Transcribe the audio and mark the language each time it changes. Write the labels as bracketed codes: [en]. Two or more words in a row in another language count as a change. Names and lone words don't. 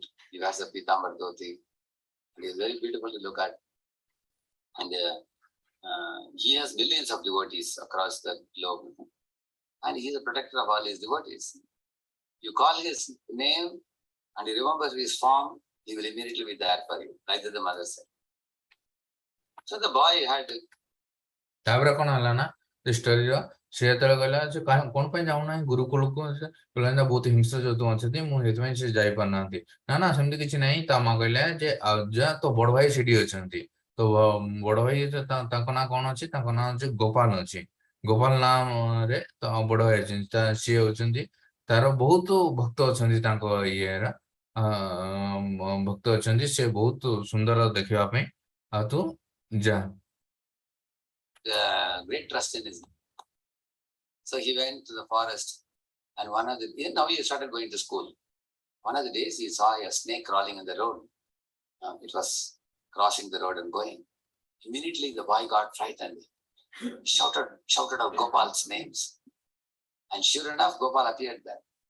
[en] He wears a pitambar dhoti. He is very beautiful to look at, and he has millions of devotees across the globe, and he is a protector of all his devotees. You call his name and he remembers his form, he will immediately be there for you," like the mother said. So the boy had [or] ତାପରେ କଣ ହେଲା ନା ସେ ଷ୍ଟୋରିର ସେ ଯେତେବେଳେ କହିଲା ଯେ କଣ ପାଇଁ ଯାଉନାହିଁ ଗୁରୁକୁଳକୁ କହିଲା ବହୁତ ହିଂସ୍ର ଜନ୍ତୁ ଅଛନ୍ତି ମୁଁ ସେଥିପାଇଁ ସେ ଯାଇପାରୁନାହାନ୍ତି ନା ସେମିତି କିଛି ନାହିଁ ତା ମା କହିଲା ଯେ ଯା ତୋ ବଡ ଭାଇ ସେଠି ଅଛନ୍ତି ତ ବଡ ଭାଇ ତାଙ୍କ ନାଁ କଣ ଅଛି ତାଙ୍କ ନାଁ ଅଛି ଗୋପାଲ ଅଛି ଗୋପାଲ ନାମରେ ତ ବଡ ଭାଇ ଅଛନ୍ତି ସିଏ ହଉଛନ୍ତି ତାର ବହୁତ ଭକ୍ତ ଅଛନ୍ତି ତାଙ୍କ ଇଏର ଭକ୍ତ ଅଛନ୍ତି ସେ ବହୁତ ସୁନ୍ଦର ଦେଖିବା ପାଇଁ ଆଉ ତୁ ଯା [en] great trust in his. So he went to the forest, and now he started going to school. One of the days he saw a snake crawling on the road. It was crossing the road and going. Immediately the boy got frightened, shouted out Gopal's names, and sure enough, Gopal appeared there.